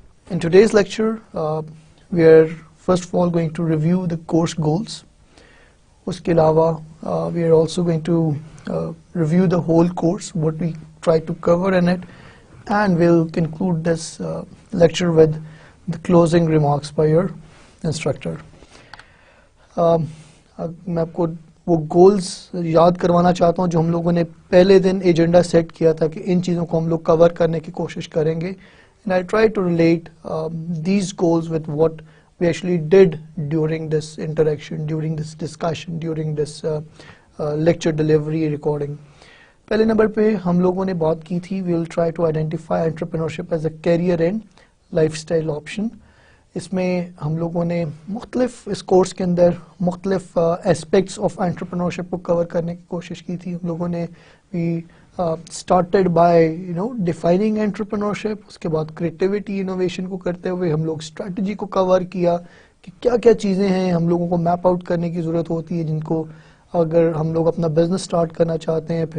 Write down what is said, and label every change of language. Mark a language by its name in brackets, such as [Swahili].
[English] In today's lecture, we are first of all going to review the course goals. [Urdu] Uske alawa, [English] we are also going to review the whole course, what we try to cover in it, and we'll conclude this lecture with the closing remarks by your instructor. [Urdu] میں آپ کو وہ goals یاد کروانا چاہتا ہوں جو ہم لوگوں نے پہلے دن ایجنڈا سیٹ کیا تھا کہ ان چیزوں کو ہم لوگ کور کرنے کی کوشش کریں گے. [English] And I try to relate these goals with what we actually did during this interaction, during this discussion, during this lecture delivery recording. [Urdu] پہلے نمبر پہ ہم لوگوں نے بات کی تھی [English] we will try to identify entrepreneurship as a career and lifestyle option. [Urdu] اس میں ہم لوگوں نے مختلف اس کورس کے اندر مختلف اسپیکٹس آف انٹرپرینورشپ کو کور کرنے کی کوشش کی تھی. ہم لوگوں نے [English] started by defining entrepreneurship, [Urdu] اس کے بعد کریٹیوٹی انوویشن کو کرتے ہوئے ہم لوگ اسٹریٹجی کو کور کیا کہ کیا کیا چیزیں ہیں ہم لوگوں کو میپ آؤٹ کرنے کی ضرورت ہوتی ہے جن کو اگر ہم لوگ اپنا بزنس اسٹارٹ کرنا چاہتے ہیں.